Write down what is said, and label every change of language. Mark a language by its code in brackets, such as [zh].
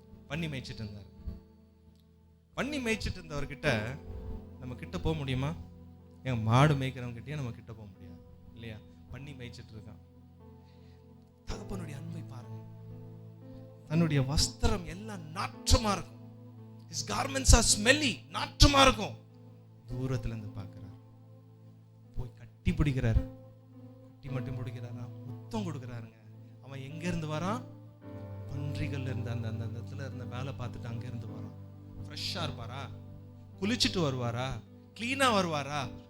[ta] பண்ணி மேய்ச்சிட்டு இருந்தார். பண்ணி மேய்ச்சிட்டு இருந்தவர்கிட்ட நம்ம கிட்ட போக முடியுமா? என் மாடு மேய்க்கிறவங்க கிட்டே நம்ம கிட்ட போக முடியாது இல்லையா? பண்ணி மேய்ச்சிட்டு இருக்கான். தகப்பனுடைய அன்பை பாருங்க. தன்னுடைய வஸ்திரம் எல்லாம் நாற்றமா இருக்கும். [en] His garments are smelly, [ta] நாற்றமா இருக்கும். தூரத்துல இருந்து பார்க்கிறார், போய் கட்டி பிடிக்கிறார். கட்டி மட்டும் பிடிக்கிறாரா, முத்தம் கொடுக்கிறாருங்க. அவன் எங்க இருந்து வரான்? பன்றிகள் இருந்து அந்த இடத்துல இருந்த வேலை பார்த்துட்டு அங்க இருந்து வரான். ஃப்ரெஷ்ஷா இருப்பாரா? குளிச்சுட்டு வருவாரா? கிளீனா வருவாரா?